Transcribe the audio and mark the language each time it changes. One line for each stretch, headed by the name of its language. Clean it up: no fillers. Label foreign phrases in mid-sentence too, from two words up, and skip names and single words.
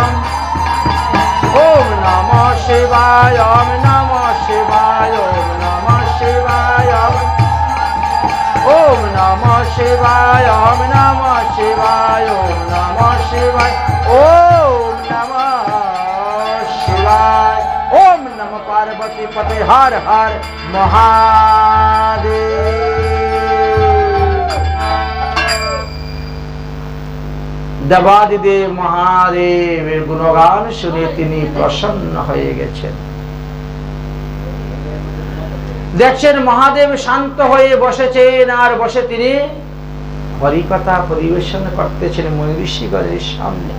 Sanskrit: ओम नमः शिवाय ओम नमः शिवाय ओम नमः शिवाय ओम नमः शिवाय ओम नमः शिवाय ओम नमः शिवाय ओम नमः शिवाय। ओम नमः पार्वती पते हर हर महादेव।
Bangla: দেবাদিদেব মহাদেবের গুণগান শুনে তিনি প্রসন্ন হয়ে গেছেন। দেখছেন মহাদেব শান্ত হয়ে বসেছেন আর বসে তিনি হরিকথা পরিবেশন করতেছেন মনীষীগণের সামনে।